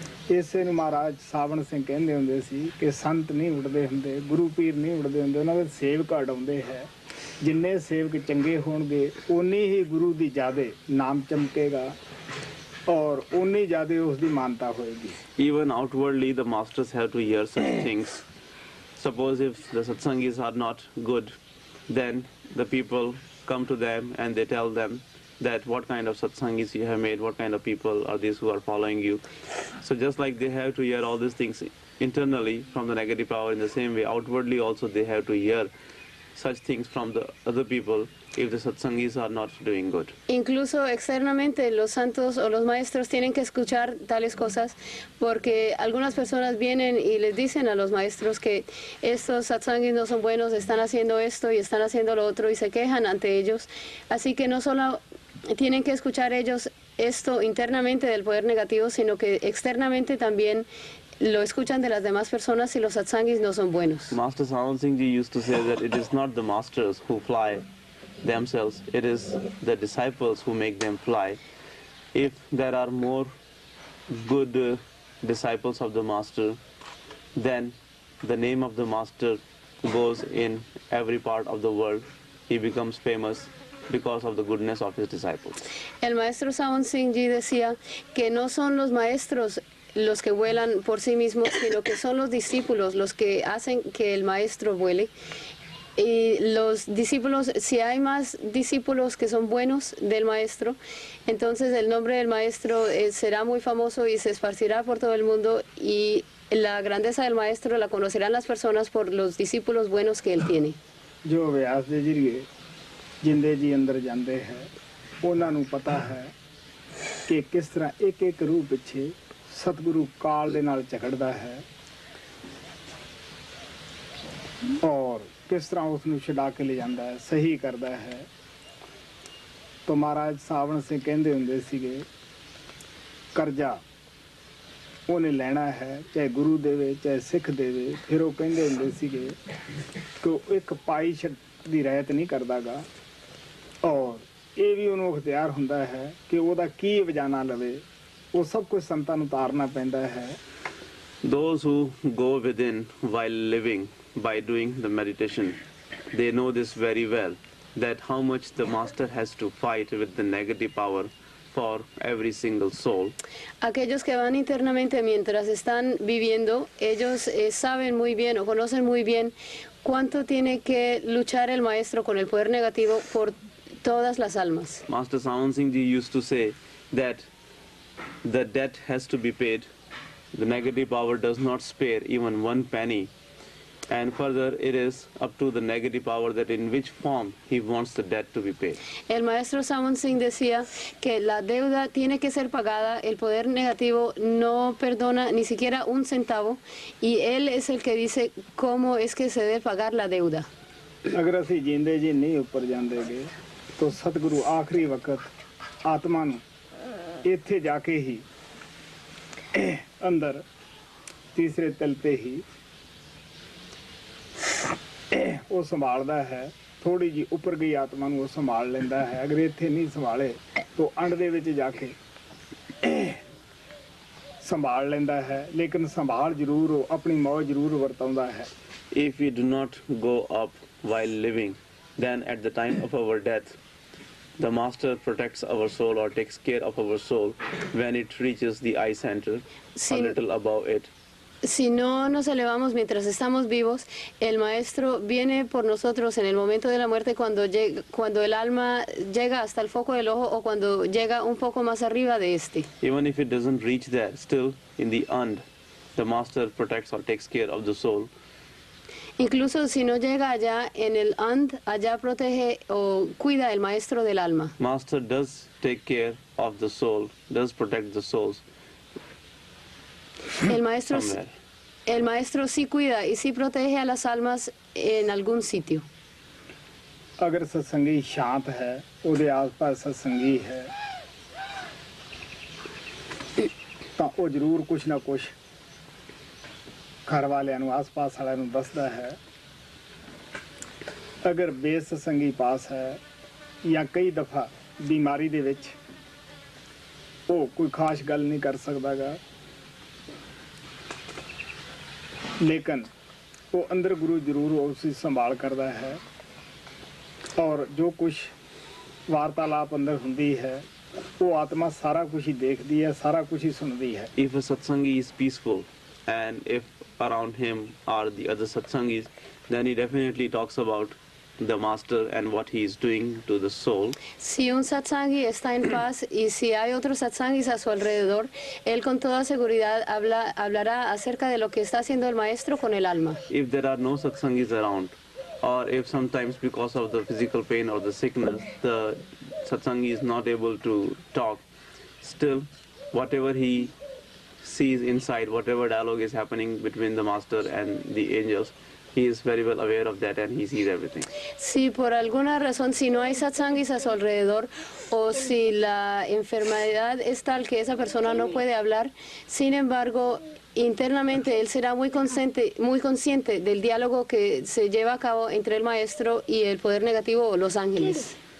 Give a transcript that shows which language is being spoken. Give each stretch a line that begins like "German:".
Punjabi: ਇਸੇ ਨੂੰ ਮਹਾਰਾਜ ਸਾਵਣ ਸਿੰਘ ਕਹਿੰਦੇ ਹੁੰਦੇ ਸੀ ਕਿ ਸੰਤ ਨਹੀਂ ਉੱਡਦੇ ਹੁੰਦੇ, ਗੁਰੂ ਪੀਰ ਨਹੀਂ ਉੱਡਦੇ ਹੁੰਦੇ, ਉਹਨਾਂ ਦੇ ਸੇਵਕ ਉਡਾਉਂਦੇ ਹੈ। ਜਿੰਨੇ ਸੇਵਕ ਚੰਗੇ ਹੋਣਗੇ ਉਨੀ ਹੀ ਗੁਰੂ ਦੀ ਜ਼ਿਆਦੇ ਨਾਮ ਚਮਕੇਗਾ ਔਰ ਉਨੀ ਜ਼ਿਆਦੇ ਉਸ ਦੀ ਮਾਨਤਾ ਹੋਏਗੀ।
English: Even outwardly, the masters have to hear such things. Suppose if the satsangis are not good, then the people come to them and they tell them that what kind of satsangis you have made, what kind of people are these who are following you. So just like they have to hear all these things internally from the negative power, in the same way outwardly also they have to hear such things from the other people if the satsangis are not doing good.
Spanish: Incluso externamente los santos o los maestros tienen que escuchar tales cosas porque algunas personas vienen y les dicen a los maestros que estos satsangis no son buenos, están haciendo esto y están haciendo lo otro y se quejan ante ellos. Así que no solo tienen que escuchar ellos esto internamente del poder negativo, sino que externamente también lo escuchan de las demás personas si los satsangis no son buenos.
English: Master Sawan Singh Ji used to say that it is not the masters who fly themselves, it is the disciples who make them fly. If there are more good disciples of the master, then the name of the master goes in every part of the world. He becomes famous because of the goodness of his disciples.
Spanish: El maestro Sawan Singh Ji decía que no son los maestros los que vuelan por sí mismos, sino que son los discípulos los que hacen que el maestro vuele. Y los discípulos, si hay más discípulos que son buenos del maestro, entonces el nombre del maestro será muy famoso y se esparcirá por todo el mundo, y la grandeza del maestro la conocerán las personas por los discípulos buenos que él tiene.
Punjabi: ਜੋ ਅਭਿਆਸ ਦੇ ਜਰੀਏ ਜਿੰਦੇ ਜੀ ਅੰਦਰ ਜਾਂਦੇ ਹੈ, ਉਹਨਾਂ ਨੂੰ ਪਤਾ ਹੈ ਕਿ ਕਿਸ ਤਰ੍ਹਾਂ ਇੱਕ ਇੱਕ ਰੂਹ ਪਿੱਛੇ ਸਤਿਗੁਰੂ ਕਾਲ ਦੇ ਨਾਲ ਝਗੜਦਾ ਹੈ ਔਰ ਕਿਸ ਤਰ੍ਹਾਂ ਉਸ ਨੂੰ ਛਡਾ ਕੇ ਲੈ ਜਾਂਦਾ ਹੈ, ਸਹੀ ਕਰਦਾ ਹੈ। ਤਾਂ ਮਹਾਰਾਜ ਸਾਵਣ ਸਿੰਘ ਕਹਿੰਦੇ ਹੁੰਦੇ ਸੀਗੇ, ਕਰਜ਼ਾ ਉਹਨੇ ਲੈਣਾ ਹੈ, ਚਾਹੇ ਗੁਰੂ ਦੇਵੇ ਚਾਹੇ ਸਿੱਖ ਦੇਵੇ। ਫਿਰ ਉਹ ਕਹਿੰਦੇ ਹੁੰਦੇ ਸੀਗੇ ਕਿ ਉਹ ਇੱਕ ਪਾਈ ਦੀ ਰਹਿਤ ਨਹੀਂ ਕਰਦਾਗਾ ਔਰ ਇਹ ਵੀ ਉਹਨੂੰ ਅਖਤਿਆਰ ਹੁੰਦਾ ਹੈ ਕਿ ਉਹਦਾ ਕੀ ਵਜਾਨਾ ਲਵੇ। ਉਹ ਸਭ ਕੁਝ ਸੰਤਾਂ ਨੂੰ ਤਾਰਨਾ ਪੈਂਦਾ ਹੈ।
English: Those who go within while living by doing the meditation, they know this very well, that how much the master has to fight with the negative power for every single soul.
Spanish: Aquellos que van internamente mientras están viviendo, ellos saben muy bien o conocen muy bien cuánto tiene que luchar el maestro con el poder negativo por todas las almas.
English: Master Sawan Singh Ji used to say that the debt has to be paid. The negative power does not spare even one penny. And further, it is up to the negative power that in which form he wants the debt to be paid.
Spanish: El maestro Sawan Singh decía que la deuda tiene que ser pagada, el poder negativo no perdona ni siquiera un centavo, y él es el que dice cómo es que se debe pagar la deuda.
Punjabi: ਅਗਰ ਅਸੀਂ ਜਿੰਦੇ ਜੀ ਨਹੀਂ ਉੱਪਰ ਜਾਂਦੇਗੇ ਤਾਂ ਸਤਿਗੁਰੂ ਆਖਰੀ ਵਕਤ ਆਤਮਾ ਨੂੰ ਇੱਥੇ ਜਾ ਕੇ ਹੀ ਅੰਦਰ ਤੀਸਰੇ ਤਲ ਤੇ ਹੀ ਉਹ ਸੰਭਾਲਦਾ ਹੈ। ਥੋੜੀ ਜੀ ਉੱਪਰ ਗਈ ਆਤਮਾ ਨੂੰ ਉਹ ਸੰਭਾਲ ਲੈਂਦਾ ਹੈ। ਅਗਰ ਇੱਥੇ ਨਹੀਂ ਸੰਭਾਲੇ ਤਾਂ ਅੰਡ ਦੇ ਵਿੱਚ ਜਾ ਕੇ ਸੰਭਾਲ ਲੈਂਦਾ ਹੈ, ਲੇਕਿਨ ਸੰਭਾਲ ਜ਼ਰੂਰ ਉਹ ਆਪਣੀ ਮੌਜ ਜ਼ਰੂਰ ਵਰਤਾਉਂਦਾ ਹੈ।
English: If we do not go up while living, then at the time of our death, the master protects our soul or takes care of our soul when it reaches the eye center, a little above it.
Spanish: Si no nos elevamos mientras estamos vivos, el maestro viene por nosotros en el momento de la muerte, cuando el alma llega hasta el foco del ojo o cuando llega un poco más arriba de este.
English: Even if it doesn't reach there, still in the end, the master protects or takes care of the soul.
Spanish: Incluso si no llega allá en el and, allá protege o cuida el maestro del alma.
English: Master does take care of the soul, does protect the souls. Somewhere.
Spanish: El maestro sí cuida y sí protege a las almas en algún sitio.
Hindi: अगर सत्संगी शांत है,
Punjabi: ਉਹਦੇ
Hindi: आस-पास सत्संगी है,
Punjabi: ਤਾਂ ਉਹ ਜ਼ਰੂਰ ਕੁਛ ਨਾ ਕੁਛ ਘਰ ਵਾਲਿਆਂ ਨੂੰ ਆਸ-ਪਾਸ ਵਾਲਿਆਂ ਨੂੰ ਦੱਸਦਾ ਹੈ। ਅਗਰ ਬੇਸਤਸੰਗੀ ਪਾਸ ਹੈ ਜਾਂ ਕਈ ਦਫਾ ਬਿਮਾਰੀ ਦੇ ਵਿੱਚ ਉਹ ਕੋਈ ਖਾਸ ਗੱਲ ਨਹੀਂ ਕਰ ਸਕਦਾਗਾ,
Hindi: लेकिन वो अंदर गुरु जरूर उसकी संभाल करता है और जो कुछ वार्तालाप अंदर होंदी है वो आत्मा सारा कुछ ही देखती है, सारा कुछ ही सुनती है।
English: If a satsangi is peaceful and if around him are the other satsangis, then he definitely talks about the master and what he is doing to the soul.
Spanish: Si un satsangi está en paz y si hay otros satsangis a su alrededor, él con toda seguridad hablará acerca de lo que está haciendo el maestro con el alma.
English: If there are no satsangis around, or if sometimes because of the physical pain or the sickness, the satsangi is not able to talk, still whatever he sees inside, whatever dialogue is happening between the master and the angels, he is very well aware of that and he sees everything.
Spanish: Si por alguna razón, si no hay satsangis a su alrededor o si la enfermedad es tal que esa persona no puede hablar, sin embargo, internamente él será muy consciente del diálogo que se lleva a cabo entre el maestro y el poder negativo o los ángeles.